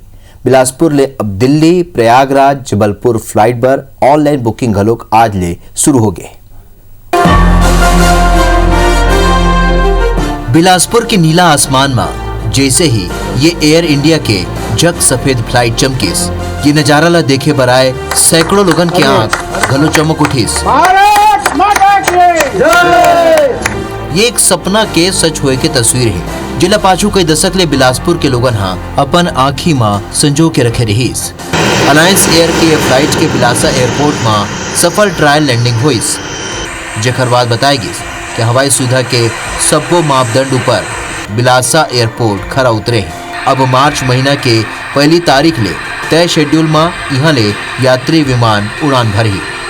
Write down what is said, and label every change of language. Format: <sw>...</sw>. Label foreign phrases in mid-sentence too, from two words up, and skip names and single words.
<hne>बिलासपुर ले अब दिल्ली, प्रयागराज, जबलपुर फ्लाइट पर</hne> <en>online booking</en> <hne>घलोक आज ले शुरू हो गए। बिलासपुर के नीला आसमान में जैसे ही ये एयर इंडिया के जग सफेद फ्लाइट चमकीस, ये नजारा ला देखे बराए सैकड़ों लोगन की आंख घलो चमक उठीस। ये एक सपना के सच होए के तस्वीर है जिला पाछू कई दशक ले बिलासपुर के लोगन अपन आँखी में संजो के रखे रहीस। अलायंस एयर के फ्लाइट के बिलासा एयरपोर्ट में सफल</hne> <en>trial landing</en> <hne>हुईस। जेकर बाद बताएगी कि हवाई सुविधा के सबको मापदंड ऊपर बिलासा एयरपोर्ट खरा उतरे। अब मार्च महीना के पहली तारीख ले तय शेड्यूल में यहाँ ले यात्री विमान उड़ान भरी।</hne>